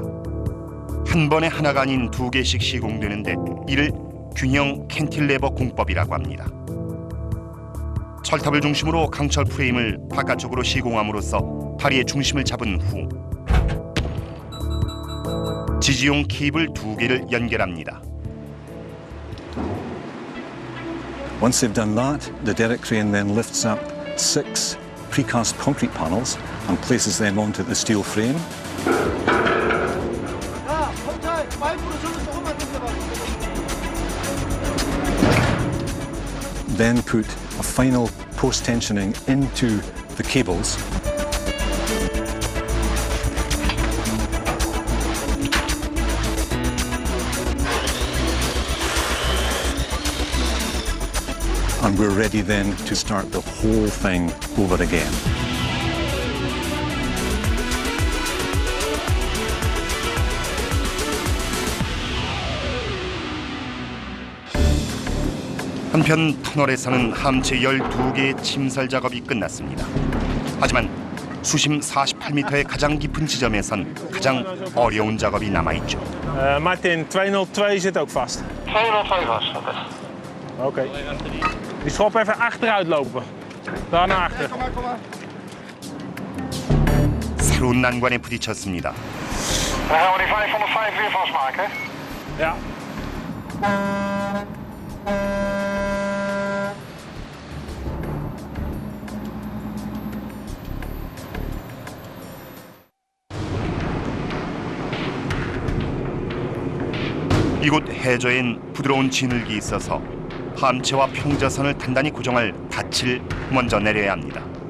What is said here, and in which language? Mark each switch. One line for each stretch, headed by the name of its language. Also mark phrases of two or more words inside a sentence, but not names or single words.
Korean: 한 번에 하나가 아닌 2개씩 시공되는데 이를 균형 캔틸레버 공법이라고 합니다. 철탑을 중심으로 강철 프레임을 바깥쪽으로 시공함으로써 다리의 중심을 잡은 후 지지용 케이블 2개를 연결합니다.
English: Once they've done that, the derrick crane then lifts up 6 precast concrete panels and places them onto the steel frame. Then put a final post-tensioning into the cables. And we're ready then to start the whole thing over again.
Korean: 한편 터널에서는 함체 12개의 침설 작업이 끝났습니다. 하지만 수심 48m의 가장 깊은 지점에선 가장 어려운 작업이 남아있죠.
Dutch: Martin, 202 zit ook vast. 202 vast, oké. Oké. Die schop even achteruit lopen. Daar naar achter.
Korean: 새로운 난관에 부딪혔습니다.
Dutch: Dan gaan we die 505 weer vastmaken. Ja.
Korean: 이곳 해저엔 부드러운 진흙이 있어서 함체와 평저선을 단단히 고정할 닻을 먼저 내려야 합니다.